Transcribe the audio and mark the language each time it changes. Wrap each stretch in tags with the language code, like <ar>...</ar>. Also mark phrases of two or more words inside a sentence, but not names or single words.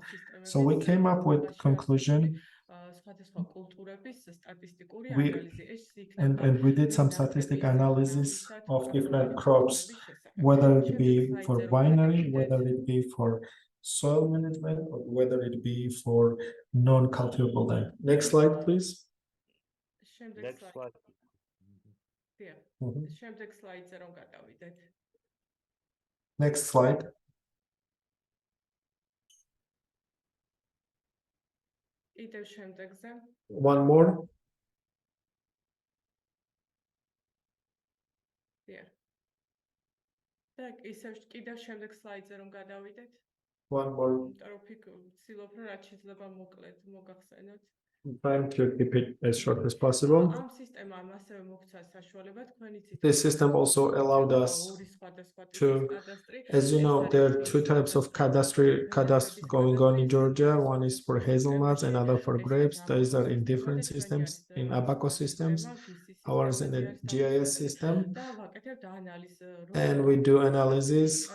<en>So we came up with conclusion. We did some statistic analysis of different crops, whether it be for binary, whether it be for soil management, or whether it be for non-cultivable land. Next slide, please. Next slide. Mhm.</en> <ka>შემდეგ სლაიდზე რომ გადავიდეთ.</ka> <en>Next slide.</en> <ka>კიდევ შემდეგზე.</ka> <en>One more.</en> <ka>და ისევ კიდევ შემდეგ სლაიდზე რომ გადავიდეთ.</ka> <en>One more.</en> <ka>იმიტომ რომ ვცდილობ რომ რაც შეიძლება მოკლედ მოგახსენოთ.</ka> <en>I'm trying to keep it as short as possible.</en> <ka>ამ სისტემამ ასევე მოგცა საშუალება თქვენი ცით.</ka> <en>This system also allowed us to, as you know, there are two types of cadastre going on in Georgia. One is for hazelnuts, another for grapes. Those are in different systems, in ABACO systems. Ours in a GIS system. And we do analysis.</en>